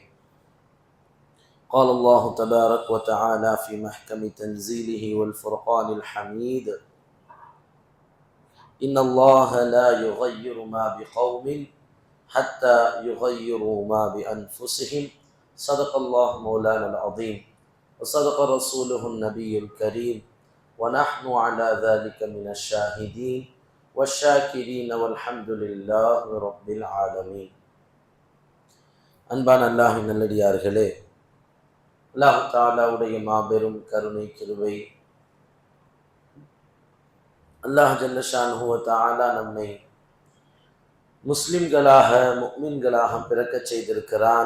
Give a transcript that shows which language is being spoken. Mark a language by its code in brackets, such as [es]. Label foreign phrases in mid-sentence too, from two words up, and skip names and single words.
[ar] قال الله تبارك وتعالى في محكم تنزيله والفرقان الحميد: إن الله لا يغير ما بقوم حتى يغيروا ما بأنفسهم. صدق الله مولانا العظيم وصدق رسوله النبي الكريم ونحن على ذلك من الشاهدين والشاكرين والحمد لله رب العالمين. [ta] அன்பான அல்லாஹ்வின் நல்லடியார்களே, அல்லாஹ் தஆலாவுடைய மாபெரும் கருணை கிருபை, [ar] الله جل شأنه و تعالى [ta] நம்மை முஸ்லிம்களாக முஃமின்களாக பிறக்கச் செய்திருக்கிறான்.